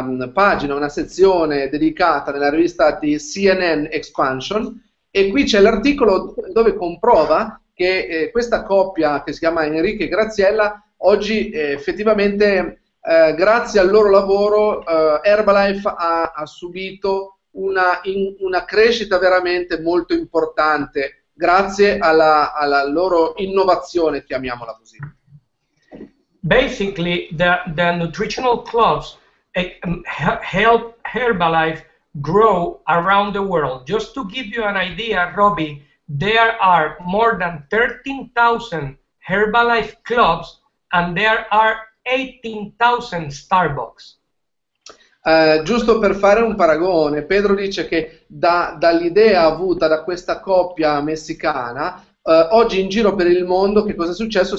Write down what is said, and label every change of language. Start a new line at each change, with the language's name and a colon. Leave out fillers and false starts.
Italian: pagina, una sezione dedicata nella rivista di CNN Expansion, e qui c'è l'articolo dove comprova che questa coppia che si chiama Enrique e Graziella oggi effettivamente grazie al loro lavoro Herbalife ha subito una crescita veramente molto importante grazie alla loro innovazione, chiamiamola così.
English: Basically, the nutritional clubs help Herbalife grow around the world. Just to give you an idea, Robbie, there are more than 13,000 Herbalife clubs and there are 18,000 Starbucks.
Italian: Giusto per fare un paragone, Pedro dice che dall'idea avuta da questa coppia messicana, oggi in giro per il mondo che cosa è successo?